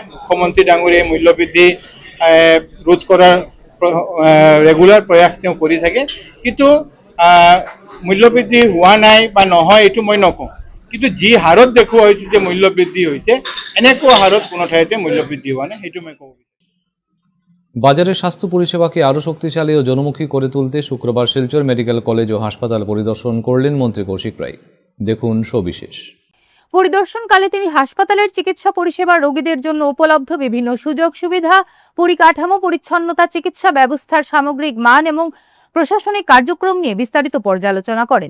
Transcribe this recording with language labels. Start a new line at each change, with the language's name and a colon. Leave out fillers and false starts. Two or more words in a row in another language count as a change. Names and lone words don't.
Assamese: মুখ্যমন্ত্ৰী ডাঙৰীয়াই মূল্য বৃদ্ধি ৰোধ কৰাৰ ৰেগুলাৰ প্ৰয়াস তেওঁ কৰি থাকে, কিন্তু মূল্য বৃদ্ধি হোৱা নাই বা নহয় এইটো মই নকওঁ, কিন্তু যি হাৰত দেখুওৱা হৈছে যে মূল্য বৃদ্ধি হৈছে, এনেকুৱা হাৰত কোনো ঠাইতে মূল্য বৃদ্ধি হোৱা নাই, সেইটো মই ক'ব বিচাৰিম।
Bangla: বাজারের স্বাস্থ্য পরিষেবাকে আরও শক্তিশালী ও জনমুখী করে তুলতে শুক্রবার শিলচর মেডিকেল কলেজ ও হাসপাতাল পরিদর্শন করলেন মন্ত্রী কৌশিক রায়। দেখুন সবিশেষ। পরিদর্শনকালে তিনি হাসপাতালের চিকিৎসা পরিষেবা রোগীদের জন্য উপলব্ধ বিভিন্ন সুযোগ সুবিধা, পরিকাঠামো, পরিচ্ছন্নতা, চিকিৎসা ব্যবস্থার সামগ্রিক মান এবং প্রশাসনিক কার্যক্রম নিয়ে বিস্তারিত পর্যালোচনা করেন।